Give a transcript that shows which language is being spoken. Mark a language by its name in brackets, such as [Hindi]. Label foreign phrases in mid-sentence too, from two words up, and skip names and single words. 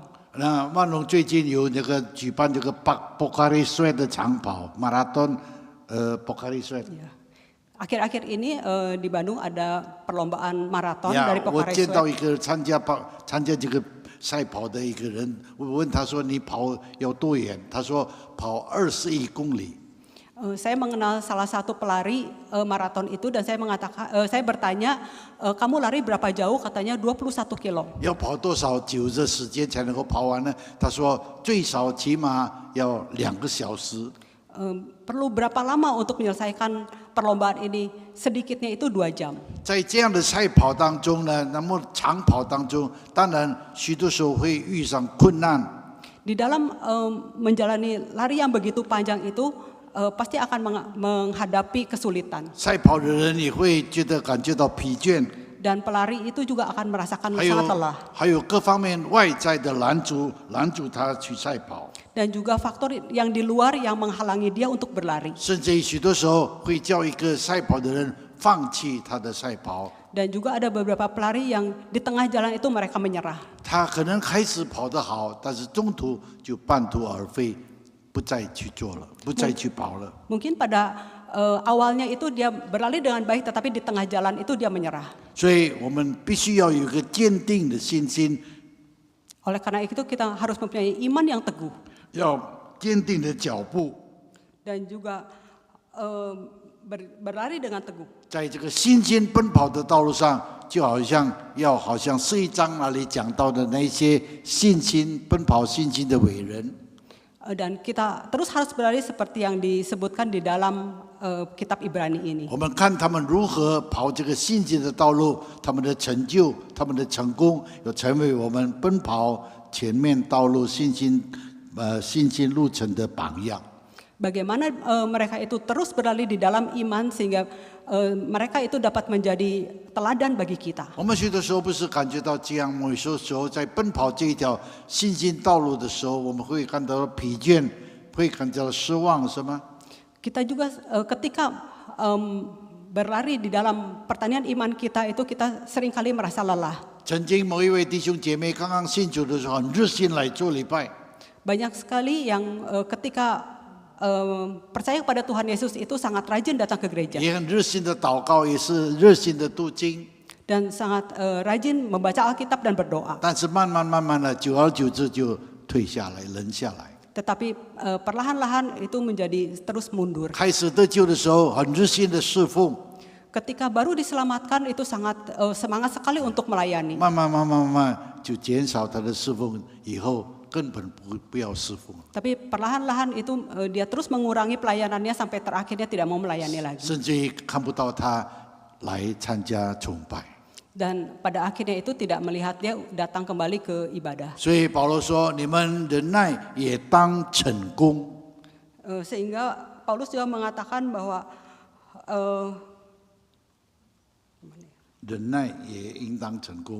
[Chinese] 那万隆最近有那个举办这个博卡利帅的长跑马拉松，博卡利帅。 [Indonesian] Akhir-akhir ini di Bandung ada perlombaan maraton 呀 dari， [Chinese] 我 [Indonesian] Pocari [Chinese] 见到 [Indonesian] Sweat. [Chinese] 一个参加这个赛跑的一个人，我问他说你跑要多远？他说跑21公里。 [Indonesian] Saya mengenal salah satu pelari maraton itu dan saya bertanya, kamu lari berapa jauh? Katanya 21 kilo. [Chinese] 要跑多少久的时间才能够跑完呢？他说最少起码要2个小时。 [Indonesian] Perlu berapa lama untuk menyelesaikan perlombaan ini? Sedikitnya itu 2 jam. [Chinese] 在这样的赛跑当中呢，那么长跑当中，当然许多时候会遇上困难。 [Indonesian] Di dalam menjalani lari yang begitu panjang itu pasti akan menghadapi kesulitan. [Chinese] 赛跑的人也会感觉到疲倦， [Indonesian] Dan pelari itu juga akan merasakan [Chinese] 还有 [Indonesian] sangat lelah. [Chinese] 还有各方面外在的拦阻他去赛跑， [Indonesian] Dan juga faktor yang di luar yang menghalangi dia untuk berlari. [Chinese] 甚至于许多时候会叫一个赛跑的人放弃他的赛跑。 [Indonesian] Dan juga ada beberapa pelari yang di tengah jalan itu mereka menyerah. [Chinese] 他可能开始跑得好，但是中途就半途而废，不再去做了，不再去跑了。 [Indonesian] Mungkin pada awalnya itu dia berlari dengan baik, tetapi di tengah jalan itu dia menyerah. [Chinese] 所以我们必须要有一个坚定的信心， [Indonesian] Oleh karena itu kita harus mempunyai iman yang teguh [Chinese] 要坚定的脚步， [Indonesian] dan juga berlari dengan teguh. [Chinese] 在这个信心奔跑的道路上，就好像是一章那里讲到的那些奔跑信心的伟人。 [Indonesian] Dan kita terus harus berlari seperti yang disebutkan di dalam kitab Ibrani ini. [Chinese] 我们看他们如何跑这个信心的道路，他们的成就、他们的成功，要成为我们奔跑前面道路信心路程的榜样。 [Indonesian] Bagaimana mereka itu terus berlari di dalam iman sehingga mereka itu dapat menjadi teladan bagi kita. [Chinese] 我们许多时候不是感觉到这样，某些时候在奔跑这一条信心道路的时候，我们会感到疲倦，会感到失望，是吗？ [Indonesian] Kita juga ketika berlari di dalam pertanian iman kita itu kita seringkali merasa lelah. [Chinese] 曾经某一位弟兄姐妹刚刚信主的时候，很热心来做礼拜， [Indonesian] Banyak sekali yang ketika percaya kepada Tuhan Yesus itu sangat rajin datang ke gereja [Chinese] 也很热心的祷告，也是热心的读经。 [Indonesian] dan sangat rajin membaca Alkitab dan berdoa. [Chinese] 但是慢慢的，久而久之就退下来，冷下来。 [Indonesian] Tetapi perlahan-lahan itu menjadi terus mundur. [Chinese] 开始得救的时候，很热心的侍奉， [Indonesian] Ketika baru diselamatkan itu sangat semangat sekali untuk melayani. [Chinese] 慢慢就减少他的侍奉，以后根本不要侍奉， [Indonesian] Tapi perlahan-lahan itu dia terus mengurangi pelayanannya sampai terakhirnya tidak mau melayani lagi. [Chinese] 甚至于看不到他来参加崇拜。 [Indonesian] Dan pada akhirnya itu tidak melihat dia datang kembali ke ibadah. [Chinese] 所以保罗说：“你们忍耐也当成功。” [Indonesian] Sehingga Paulus juga mengatakan bahwa [Chinese] 忍耐也应当成功。